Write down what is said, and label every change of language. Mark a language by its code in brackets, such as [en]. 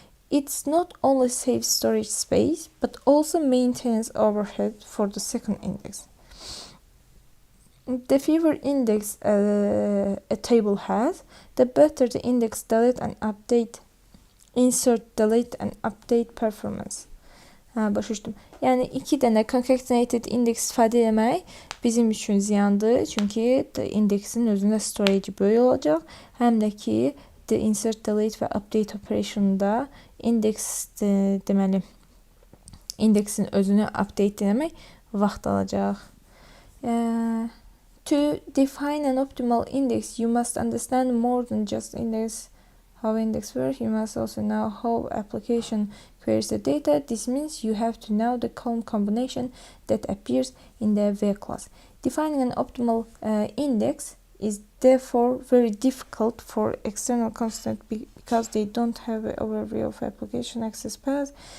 [en] It's not only saves storage space, but also maintains overhead for the second index. The fewer index a table has, the better the index delete and update, insert, delete and update performance. [az] Başa düşdüm. Yəni 2 dənə concatenated index istifadə etmək bizim üçün ziyandır. Çünki indeksin özündə storage böyük olacaq. Həm də ki, insert, delete və update operationunda deməli, indeksin özünü update etmək vaxt alacaq. [en] To define an optimal index, you must understand more than just how index works. You must also know how application queries the data. This means you have to know the column combination that appears in the V class. Defining an optimal index is therefore very difficult for external consultants because they don't have an overview of application access paths.